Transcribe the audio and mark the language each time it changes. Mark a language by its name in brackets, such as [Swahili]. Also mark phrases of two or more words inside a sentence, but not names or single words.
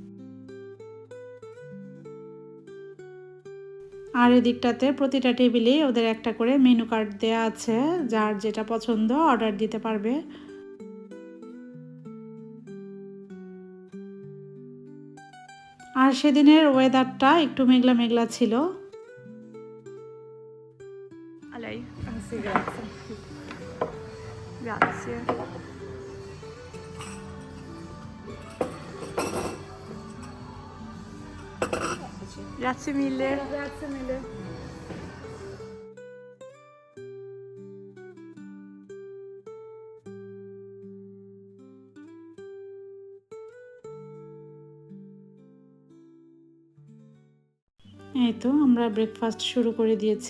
[Bangla] আর এদিকটাতে প্রতিটা টেবিলেই ওদের একটা করে মেনু কার্ড দেয়া আছে, যার যেটা পছন্দ অর্ডার দিতে পারবে। আর সেদিনের ওয়েদারটা একটু মেঘলা মেঘলা ছিল। [Italian] A lei? Ah, sì, grazie. Grazie. Grazie mille. Grazie mille. [Bangla] এই তো আমরা ব্রেকফাস্ট শুরু করে দিয়েছি।